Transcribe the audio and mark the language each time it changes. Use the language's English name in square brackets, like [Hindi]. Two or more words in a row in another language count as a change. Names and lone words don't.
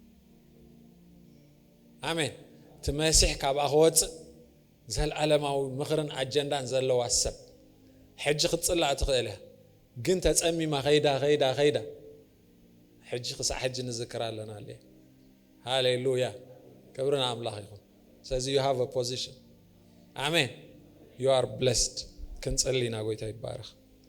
[Tigrinya] አሜን ትመሲሕ ካብኣ ክወፅእ ዘለዓለማዊ ምኽርን አጀንዳን ዘለዋ ሰብ ሕጂ ክትፅላእ ትኽእል እያ ግን ተፀሚማ ኸይዳ ሕጂ ክሳዕ ሕጂ ንዝክር ኣለና ኣለ ሃሌሉያ ክብርና ኣምላኽ ይኹን ስለዚ [English] you have a position amen you are blessed [Tigrinya] ክንጸልይና ጎይታ ይባረክ